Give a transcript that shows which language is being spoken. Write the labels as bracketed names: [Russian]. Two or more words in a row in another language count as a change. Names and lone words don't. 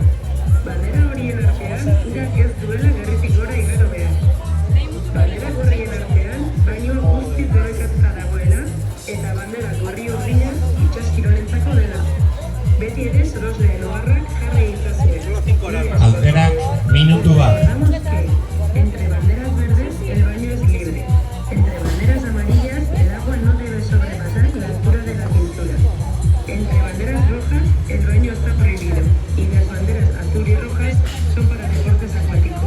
[Basque] Bandera horien artean, urak ez duela gerritik gora igaro behar. Bandera gorrien artean, baino guztiz debekatuta dagoela, eta bandera gorri urdina itxaskirolentzako dela. Beti ere sorosleen oharrak jarri itzazue. Alterak minutu bat. [Spanish] Recordamos que entre banderas verdes el baño es libre. Entre banderas amarillas el agua no debe sobrepasar la altura de la cintura. Entre banderas rojas el baño está prohibido y las banderas azul y rojas son para deportes acuáticos.